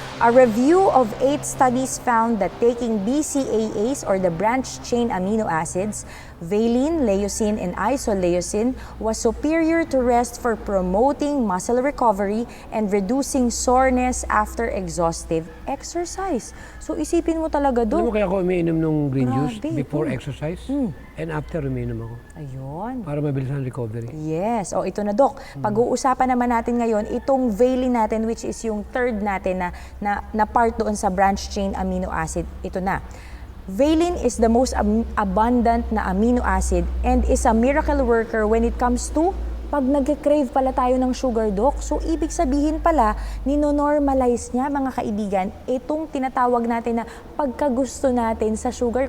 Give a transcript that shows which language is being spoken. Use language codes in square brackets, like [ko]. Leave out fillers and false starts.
[en] A review of 8 studies found that taking BCAAs or the branched chain amino acids Valine, leucine, and isoleucine was superior to rest for promoting muscle recovery and reducing soreness after exhaustive exercise. [tl] So isipin mo talaga, Alam mo Dok. kaya ako umiinom ng green juice Grabe. [en] before exercise and after [tl] umiinom ako Ayun. para mabilis ang recovery. Yes. O ito na, Dok. Pag-uusapan naman natin ngayon itong valine natin, which is yung third natin na part doon sa branch chain amino acid. Ito na. [en] Valine is the most abundant na amino acid and is a miracle worker when it comes to [tl] pag nag-crave pala tayo ng [en] sugar, Dok. [tl] So, ibig sabihin pala, nino-normalize niya, mga kaibigan, itong tinatawag natin na pagkagusto natin sa sugar.